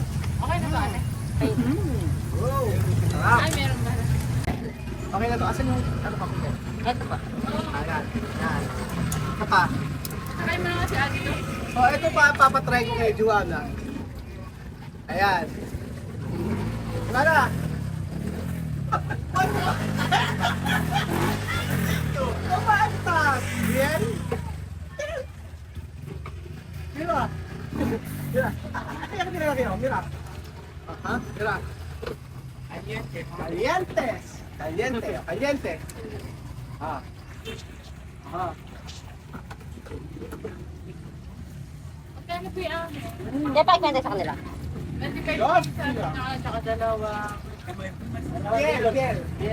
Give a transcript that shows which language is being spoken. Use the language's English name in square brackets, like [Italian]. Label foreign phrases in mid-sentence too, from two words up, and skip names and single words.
[Filipino] Okay na ba, ate? Wow, sarap. Ay, meron ba? Okay na to. Asan yung ano pa? Ito pa. Ayan. Yan. Ito pa. Try mo naman si ate to. Oh, ito pa, papatry ko kay Juana. Ayan. Juana! [Spanish] ¿Cómo estás? ¿Bien? Mira. Mira. [Filipino] Ay, ako tinignan kayo. [Spanish] Mira. Aha, mira. Calientes. Caliente. Ah. Aha. [Filipino] Kaya na po yung Hindi pa ikwenta sa kanila. Yun. Tsaka dalawa. Gel.